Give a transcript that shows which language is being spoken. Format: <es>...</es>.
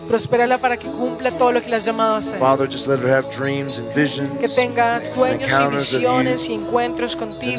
<es>Prospérala para que cumpla todo lo que le has llamado a hacer.</es> <en>Father, just let her have dreams and visions,</en> <es>que tenga sueños y visiones y encuentros contigo.</es>